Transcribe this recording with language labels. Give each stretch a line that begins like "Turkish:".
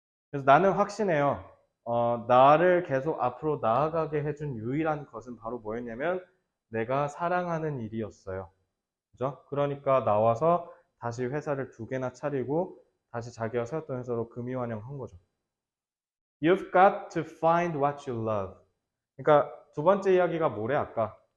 Korean: 그래서 나는 확신해요. 나를 계속 앞으로 나아가게 해준 유일한 것은 바로 뭐였냐면 내가 사랑하는 일이었어요. 그죠? 그러니까 나와서 다시 회사를 2개나 차리고 다시 자기가 세웠던 회사로 금이환영한 거죠.
English: You've got to find what you love.
Korean: 그러니까 두 번째 이야기가 뭐래 아까?